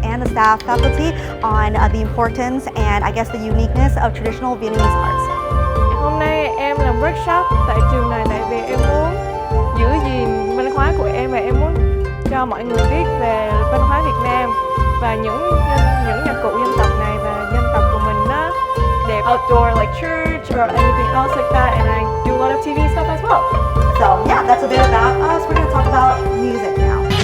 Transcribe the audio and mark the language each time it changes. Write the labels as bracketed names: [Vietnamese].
[English] staff, faculty on the importance and I guess the uniqueness of traditional Vietnamese arts. [Vietnamese] Hôm nay em làm workshop tại trường này tại vì em muốn giữ gìn văn hóa của em và em muốn cho mọi người biết về văn hóa Việt Nam và những nhạc cụ dân tộc này và dân tộc của mình nó đẹp. [English] Outdoor like church or anything else like that, and I do a lot of TV stuff as well. So yeah, that's a bit about us. We're going to talk about music now.